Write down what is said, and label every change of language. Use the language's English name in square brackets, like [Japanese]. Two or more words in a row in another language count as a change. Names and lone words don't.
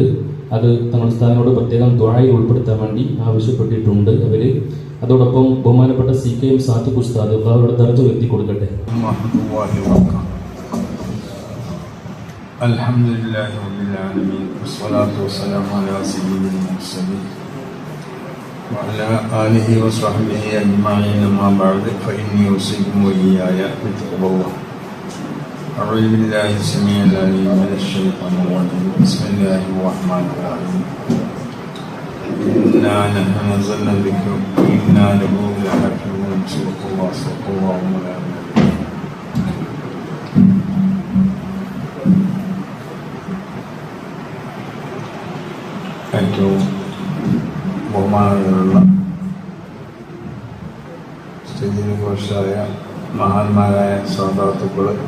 [Malayalam] അത് തങ്ങളുടെ സ്ഥാനോട് പ്രത്യേകം ദുആയിൽ ഉൾപ്പെടുത്താൻ വേണ്ടി ആവശ്യപ്പെട്ടിട്ടുണ്ട് അവര്. അതോടൊപ്പം ബഹുമാനപ്പെട്ട CKM സാദിഖ് ഉസ്താദ് അവരുടെ ദർജ ഉയർത്തി കൊടുക്കട്ടെ. [Arabic] الحمد لله رب العالمين والصلاة والسلام على سيد المرسلين وعلى آله وصحبه أجمعين أما بعد فإني أوصيكم وإياي بتقوى الله. أعوذ بالله السميع العليم من الشيطان الرجيم. بسم الله الرحمن الرحيم. إنا نحن نزلنا الذكر وإنا له لحافظون. صدق الله صدق الله مولانا. [Malayalam] ഏറ്റവും ബഹുമാനങ്ങളുള്ള സ്റ്റേജിന് ഘോഷായ മഹാന്മാരായ സാദാത്തുക്കൾ,